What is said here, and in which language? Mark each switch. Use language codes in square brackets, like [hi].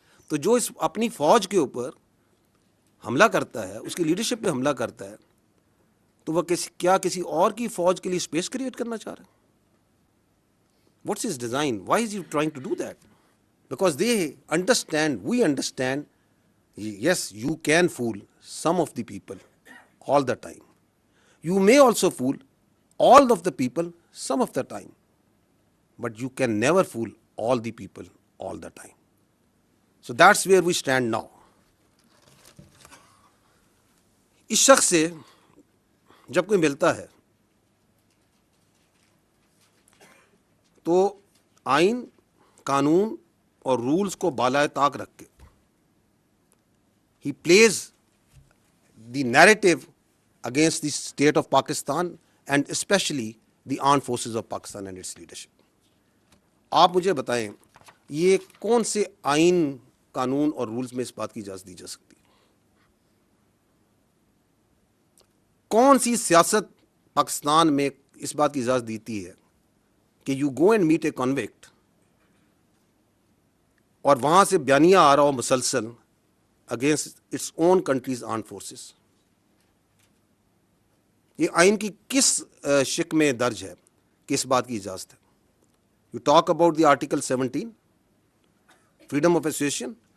[ur] تو جو اس اپنی فوج کے اوپر حملہ کرتا ہے, اس کی لیڈرشپ پہ حملہ کرتا ہے, تو وہ کیا کسی اور کی فوج کے لیے اسپیس کریٹ کرنا چاہ رہا ہے؟ [en] What's his design? Why is you trying to do that? Because they understand, we understand, yes, you can fool some of the people all the time. You may also fool all of the people some of the time. But you can never fool all the people all the time. So that's where we stand now. [ur] اس شخص سے جب کوئی ملتا ہے تو آئین, قانون اور رولز کو بالائے طاق رکھ کے [en] he plays the narrative against the state of Pakistan and especially the armed forces of Pakistan and its leadership. [ur] آپ مجھے بتائیں یہ کون سے آئین, قانون اور رولز میں اس بات کی اجازت دی جا سکتی ہے؟ کون سی سیاست پاکستان میں اس بات کی اجازت دیتی ہے کہ [en] you go and meet a convict [ur] اور وہاں سے بیانیہ آ رہا ہو مسلسل [en] Against its own country's armed forces? [ur] یہ آئین کی کس شق میں درج ہے کہ اس بات کی اجازت ہے؟ [en] You talk about the article 17, freedom of association.